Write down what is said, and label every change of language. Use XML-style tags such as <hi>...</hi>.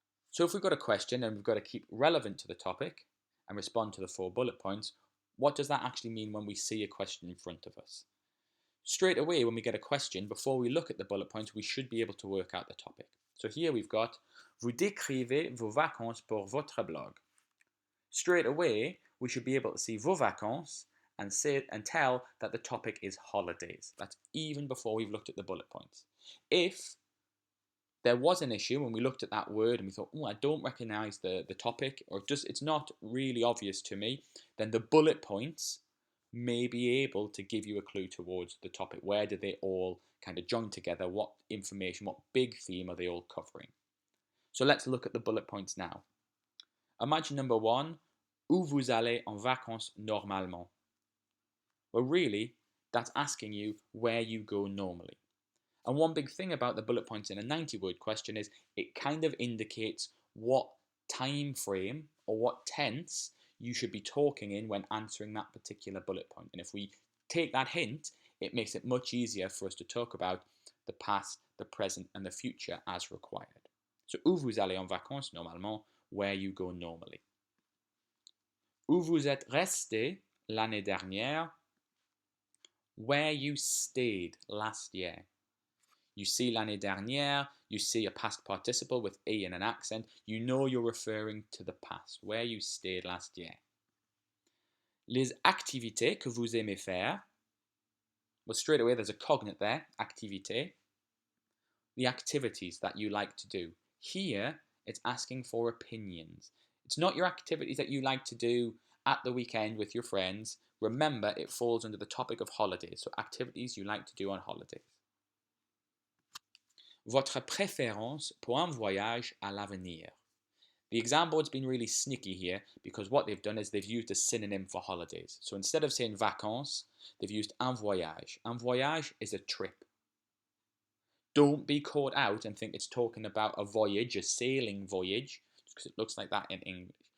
<en>So if we've got a question and we've got to keep relevant to the topic and respond to the 4 bullet points, what does that actually mean when we see a question in front of us? Straight away, when we get a question, before we look at the bullet points, we should be able to work out the topic. So here we've got,</en> <fr>vous décrivez vos vacances pour votre blog.</fr> <en>Straight away, we should be able to see</en> <fr>vos vacances</fr> <en>and say and tell that the topic is holidays. That's even before we've looked at the bullet points. If there was an issue when we looked at that word and we thought, oh, I don't recognize the topic, or just it's not really obvious to me, then the bullet points may be able to give you a clue towards the topic. Where do they all kind of join together? What information, what big theme are they all covering? So let's look at the bullet points now. Imagine number 1,</en> <fr>où vous allez en vacances normalement?</fr> <en>Well, really, that's asking you where you go normally. And one big thing about the bullet points in a 90-word question is it kind of indicates what time frame or what tense you should be talking in when answering that particular bullet point. And if we take that hint, it makes it much easier for us to talk about the past, the present, and the future as required. So,</en> <fr>où vous allez en vacances normalement,</fr> <en>where you go normally.</en> <fr>Où vous êtes resté l'année dernière,</fr> <en>where you stayed last year. You see</en> <fr>l'année dernière,</fr> <en>you see a past participle with E and an accent, you know you're referring to the past, where you stayed last year.</en> <fr>Les activités que vous aimez faire.</fr> <en>Well, straight away there's a cognate there, activité. The activities that you like to do. Here, it's asking for opinions. It's not your activities that you like to do at the weekend with your friends. Remember, it falls under the topic of holidays, so activities you like to do on holidays.</en> <fr>Votre préférence pour un voyage à l'avenir.</fr> <en>The exam board's been really sneaky here because what they've done is they've used a synonym for holidays. So instead of saying vacances, they've used un voyage. Un voyage is a trip. Don't be caught out and think it's talking about a voyage, a sailing voyage, because it looks like that in English.</en>